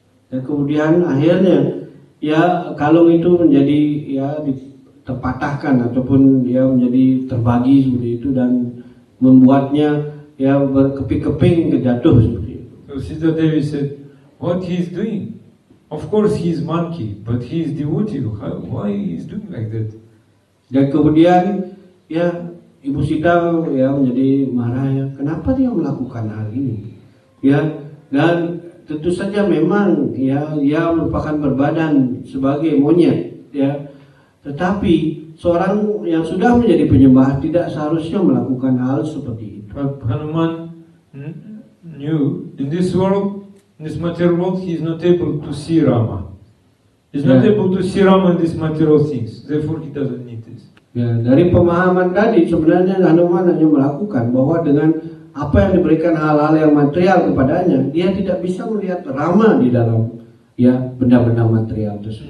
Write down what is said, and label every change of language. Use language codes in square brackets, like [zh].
[id] Dan kemudian akhirnya ya kalung itu menjadi ya terpatahkan ataupun ya menjadi terbagi seperti itu dan membuatnya ya berkeping-keping jatuh seperti itu. [en] So Sita Devi said, what he is doing? Of course he is monkey, but he is devotee. Why he is doing like that? [id] Dan kemudian ya Ibu Sita ya menjadi marah ya, kenapa dia melakukan hal ini? Ya, dan tentu saja memang ya dia merupakan berbadan sebagai monyet ya. Tetapi seorang yang sudah menjadi penyembah tidak seharusnya melakukan hal seperti itu. [en] But Hanuman knew in this world, in this material world, he is not able to see Rama. He is not able to see Rama in these material things. Therefore, he doesn't need this. [id] Ya, dari pemahaman tadi sebenarnya Hanuman hanya melakukan bahwa dengan apa yang diberikan hal-hal yang material kepadanya, dia tidak bisa melihat Rama di dalam ya benda-benda material tersebut.